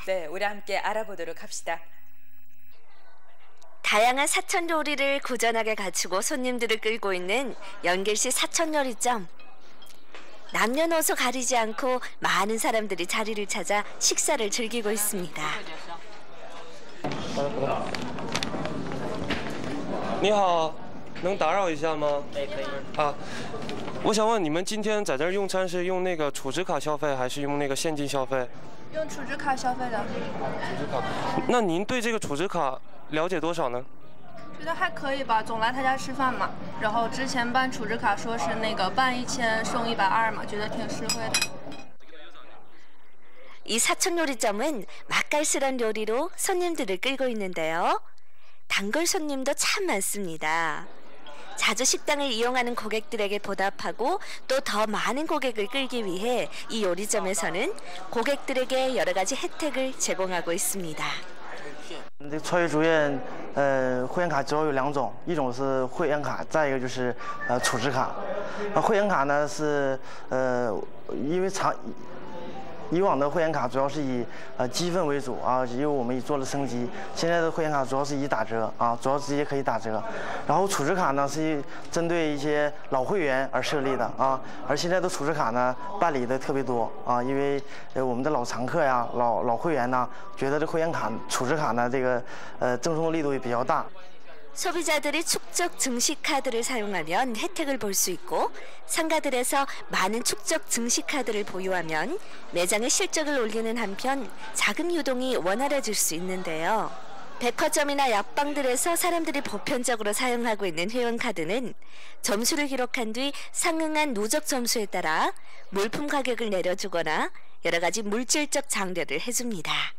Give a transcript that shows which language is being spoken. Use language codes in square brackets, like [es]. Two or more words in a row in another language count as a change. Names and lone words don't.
[ko] 네, 우리 함께 알아보도록 합시다. 다양한 사천 요리를 고전하게 갖추고 손님들을 끌고 있는 연길시 사천 요리점. 남녀노소 가리지 않고 많은 사람들이 자리를 찾아 식사를 즐기고 있습니다. [zh] 你好，能打扰一下吗？可以。我想问你们今天在这儿用餐是用那个储值卡消费，还是用那个现金消费？用储值卡消费的。储值卡。那您对这个储值卡了解多少呢？觉得还可以吧，总来他家吃饭嘛。然后之前办储值卡说是那个办1000送120嘛，觉得挺实惠的。 [ko] 이 사천 요리점은 맛깔스런 요리로 손님들을 끌고 있는데요. 단골 손님도 참 많습니다. 자주 식당을 이용하는 고객들에게 보답하고 또 더 많은 고객을 끌기 위해 이 요리점에서는 고객들에게 여러 가지 혜택을 제공하고 있습니다. [zh] 超越主任，会员卡主要有2种，一种是会员卡，再一个就是储值卡。会员卡呢是因为以往的会员卡主要是以积分为主啊，因为我们做了升级。现在的会员卡主要是以打折啊，主要直接可以打折。然后储值卡呢是针对一些老会员而设立的啊，而现在的储值卡呢办理的特别多啊，因为我们的老常客呀、老会员呢，觉得这会员卡、储值卡呢这个赠送的力度也比较大。 [ko] 소비자들이 축적 증식 카드를 사용하면 혜택을 볼 수 있고 상가들에서 많은 축적 증식 카드를 보유하면 매장의 실적을 올리는 한편 자금 유동이 원활해질 수 있는데요. 백화점이나 약방들에서 사람들이 보편적으로 사용하고 있는 회원카드는 점수를 기록한 뒤 상응한 누적 점수에 따라 물품 가격을 내려주거나 여러 가지 물질적 장려를 해줍니다.